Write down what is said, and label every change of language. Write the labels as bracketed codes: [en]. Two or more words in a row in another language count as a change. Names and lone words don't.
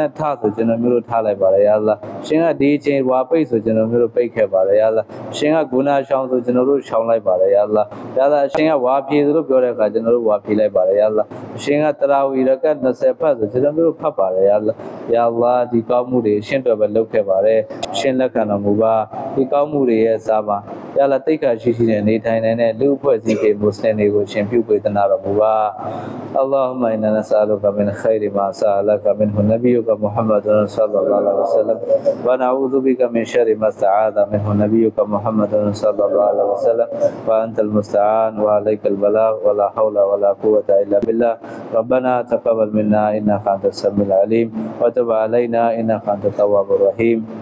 [my] နဲ့ထားဆိုကျွန်တော်မျိုးတို့ထားလိုက်ပါတယ် [ar] يا الله [my] အရှင်ကဒီအချိန်ဝါပိတ်ဆိုကျွန်တော်မျိုးတို့ပိတ်ခဲ့ပါတယ် [ar] يا الله [my] အရှင်ကဂုဏရှောင်းဆိုကျွန်တော်တို့ရှောင်းလိုက်ပါတယ် [ar] يا الله [my] အရှင်ကဝါဖြေဆိုလို့ပြောတဲ့အခါကျွန်တော်တို့ဝါဖြေလိုက်ပါတယ် [ar] يا الله [my] အရှင်ကတရာဝီရကတ်20ဖတ်ဆိုကျွန်တော်မျိုးတို့ဖတ်ပါတယ် [ar] يا الله [my] ဒီကောင်းမှုတွေအရှင်တော်ပဲလုပ်ခဲ့ပါတယ်အရှင်လက်ခံတော်မူပါဒီကောင်းမှုတွေရဲ့အစားမှာ [ar] يا الله [my] တိတ်ခါရှိတဲ့နေထိုင်တဲ့လူအဖွဲ့အစည်းတွေမွတ်စလင်တွေကိုရှင်ပြုပေးသနာတော်မူပါ [ar] اللهم إنا نسألك من خير ما سألك منه نبيك محمد صلى الله عليه وسلم ونعوذ بك من شر ما استعاذ منه نبيك محمد صلى الله عليه وسلم وأنت المستعان وعليك البلاغ ولا حول ولا قوة إلا بالله ربنا تقبل منا إنك أنت السميع العليم وتب علينا إنك أنت التواب الرحيم